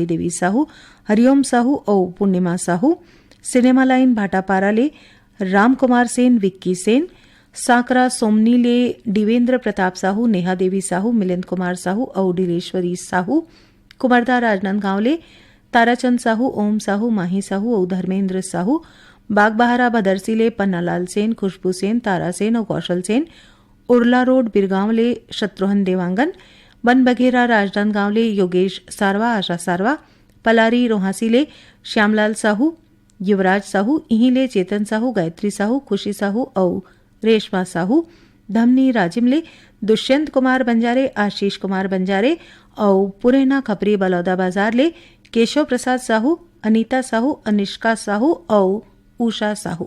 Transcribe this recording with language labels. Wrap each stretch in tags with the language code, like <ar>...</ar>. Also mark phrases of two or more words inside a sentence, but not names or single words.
<hne>देवी साहू हरिओम साहू और पूर्णिमा साहू सिनेमा लाइन भाटापारा ले राम कुमार सेन विक्की सेन साकरा सोमनी ले दिवेंद्र प्रताप साहू नेहा देवी साहू मिलिंद कुमार साहू और डिलेश्वरी साहू कुमारदा राजनांदगांव ले ताराचंद साहू ओम साहू माही साहू और धर्मेंद्र साहू बागबहारा भदरसी ले पन्नालाल सेन खुशबू सेन तारा सेन और कौशल सेन उर्ला रोड बिरगांव ले शत्रुघ्न देवांगन वन बघेरा राजनांदगांव ले योगेश सारवा आशा सारवा पलारी रोहासी ले श्यामलाल साहू युवराज साहू इहीं ले चेतन साहू गायत्री साहू खुशी साहू और रेशमा साहू धमनी राजिम ले दुष्यंत कुमार बंजारे आशीष कुमार बंजारे और पुरेना खपरी बलौदा बाजार ले केशव प्रसाद साहू अनीता साहू अनिष्का साहू और उषा साहू।</hne>